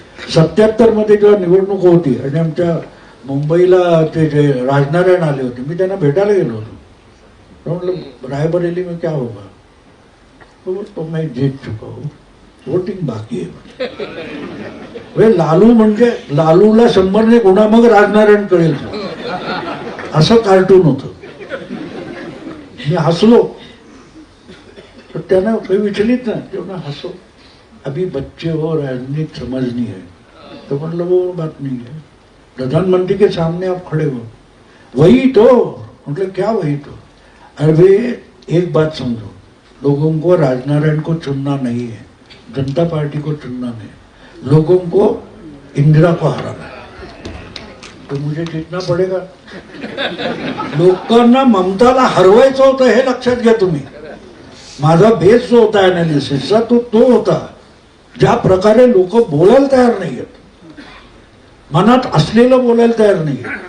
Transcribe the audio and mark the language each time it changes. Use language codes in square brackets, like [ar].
[mr] 77 मध्ये जेव्हा निवडणूक होती आणि आमच्या मुंबईला ते जे राजनारायण आले होते, मी त्यांना भेटायला गेलो होतो. [hi] म्हटलं रायबरेली में क्या होगा? तो मैं जीत चुका हूं, वोटिंग बाकी आहे. [mr] लालू म्हणजे लालूला 100ने गुणा मग राजनारायण कळेल असं कार्टून होतं. मी हसलो तर त्यांना काही विचलित नाही, तेव्हा हसो. [hi] अभी बच्चे हो राजनीति समझनी है, तो मतलब वो बात नहीं है। प्रधानमंत्री के सामने आप खड़े हो, वही तो मतलब क्या वही तो। अरे एक बात समझो, लोगों को राजनारायण को चुनना नहीं है, जनता पार्टी को चुनना नहीं, लोगों को इंदिरा को हराना है, तो मुझे जीतना पडेगा। [mr] लोकांना ममताला हरवायचं होतं हे लक्षात घ्या तुम्ही। माझा बेस जो होता अनालिसिसचा तो होता, ज्या प्रकारे लोक बोलायला तयार नाहीयेत, मनात असलेलं बोलायला तयार नाहीयेत।